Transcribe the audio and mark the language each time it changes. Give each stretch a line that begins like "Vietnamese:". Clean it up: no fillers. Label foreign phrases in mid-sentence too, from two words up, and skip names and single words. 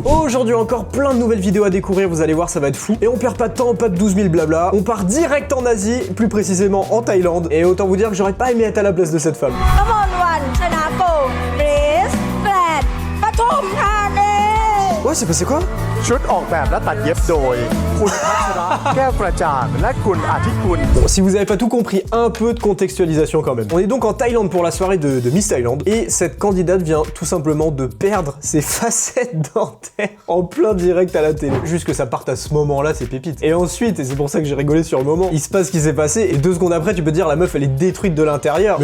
French: Aujourd'hui encore plein de nouvelles vidéos à découvrir, vous allez voir ça va être fou. Et on perd pas de temps, pas de 12 000 blabla, on part direct en Asie, plus précisément en Thaïlande. Et autant vous dire que j'aurais pas aimé être à la place de cette femme. Ouais, c'est passé quoi?
Thai: ชุดออกแบบและตัดเย็บโดยคุณพัชระแก้วกระจ่างและคุณอาทิกุล
French: Bon, si vous avez pas tout compris, un peu de contextualisation quand même. On est donc en Thaïlande pour la soirée de Miss Thaïlande et cette candidate vient tout simplement de perdre ses facettes dentaires en plein direct à la télé. Juste que ça parte à ce moment-là, c'est pépite. Et ensuite, et c'est pour ça que j'ai rigolé sur le moment, il se passe ce qui s'est passé et 2 secondes après, tu peux dire la meuf elle est détruite de l'intérieur.